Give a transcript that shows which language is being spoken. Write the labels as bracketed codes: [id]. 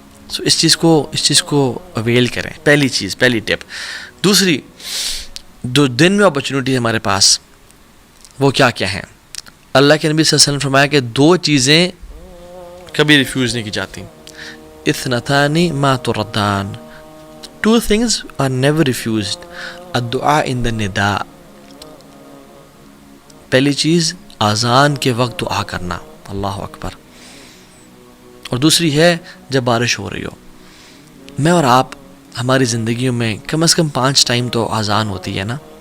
[ur] سو اس چیز کو اویل کریں. پہلی ٹپ. دوسری، جو دن میں اپرچونیٹی ہمارے پاس وہ کیا ہیں؟ اللہ کے نبی صلی اللہ علیہ وسلم نے فرمایا کہ 2 چیزیں کبھی ریفیوز نہیں کی جاتی. [ar] اثنتان ما تردان، [en] 2 things are never refused. [ar] الدعاء عند النداء، [ur] پہلی چیز اذان کے وقت دعا کرنا، اللہ اکبر. اور دوسری ہے جب بارش ہو رہی ہو. میں اور آپ ہماری زندگیوں میں کم از کم 5 ٹائم تو اذان ہوتی ہے نا.